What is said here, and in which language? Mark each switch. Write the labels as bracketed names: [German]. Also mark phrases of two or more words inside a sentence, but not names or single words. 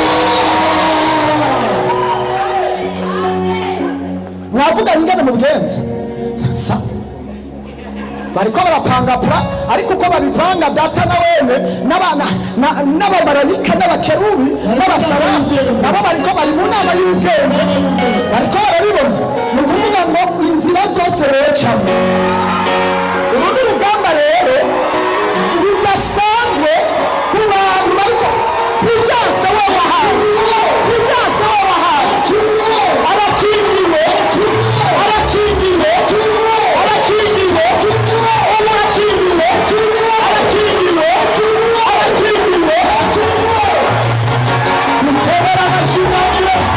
[Rundi] Mwavuga ingene mubigenza bariko barapangapura, ariko uko babipanga Data na wene n'abamarayika n'abakerubi n'abasarafi nabo bariko bari mu nama y'ubwenge, bariko barabibona. Ni ukuvuga ngo inzira zose wecamo. Uru ni urugamba rero rudasanzwe ku bantu bariko. Fulgence wabahaye, Fulgence wabahaye, arakingiwe, arakingiwe, arakingiwe, arakingiwe, arakingiwe, arakingiwe. Mukobera amashimwe.